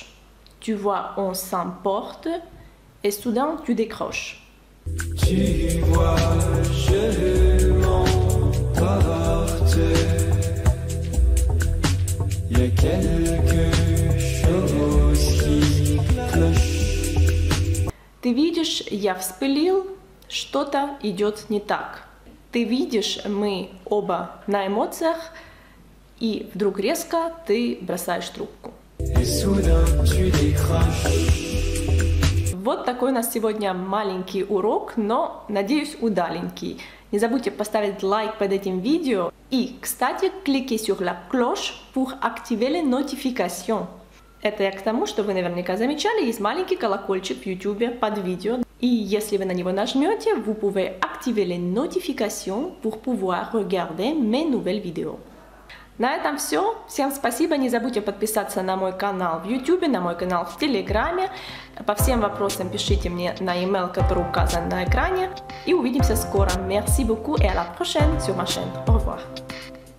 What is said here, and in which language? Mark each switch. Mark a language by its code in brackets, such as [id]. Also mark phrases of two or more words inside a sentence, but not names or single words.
[fr] Tu vois, on s'emporte, et soudain, tu décroches. Tu vois, je m'emporte, il y a quelque chose qui cloche. [ru] Ты видишь, я вспылил, что-то идет не так. Ты видишь, мы оба на эмоциях, и вдруг резко ты бросаешь трубку. Вот такой у нас сегодня маленький урок, но, надеюсь, удаленький. Не забудьте поставить лайк под этим видео. И, кстати, [fr] кликez sur la cloche pour activer les notifications. [ru] Это я к тому, что вы наверняка замечали, есть маленький колокольчик в YouTube под видео. И если вы на него нажмете, [fr] vous pouvez activer les notifications pour pouvoir regarder mes nouvelles vidéos. [ru] На этом все. Всем спасибо. Не забудьте подписаться на мой канал в YouTube, на мой канал в Телеграме. По всем вопросам пишите мне на email, который указан на экране. И увидимся скоро. [fr] Merci beaucoup et à la prochaine sur ma chaîne. Au revoir.